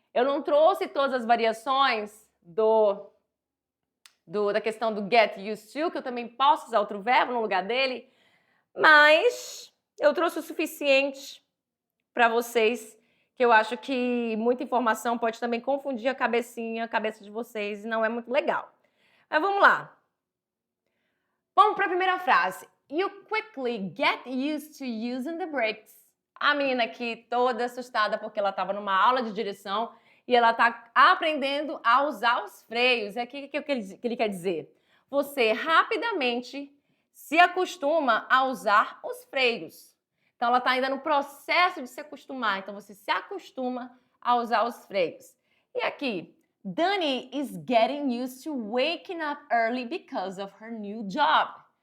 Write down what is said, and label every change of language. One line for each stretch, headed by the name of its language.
Portuguese: Eu não trouxe todas as variações da questão do get used to, que eu também posso usar outro verbo no lugar dele, mas eu trouxe o suficiente para vocês, que eu acho que muita informação pode também confundir a cabeça de vocês, e não é muito legal. Mas vamos lá. Vamos para a primeira frase.
English: You quickly get used to using the brakes.
Portuguese: A menina aqui toda assustada porque ela estava numa aula de direção e ela está aprendendo a usar os freios. É aqui que ele quer dizer. Você rapidamente se acostuma a usar os freios. Então, ela está ainda no processo de se acostumar. Então, você se acostuma a usar os freios. E aqui,
English: Dani is getting used to waking up early because of her new job.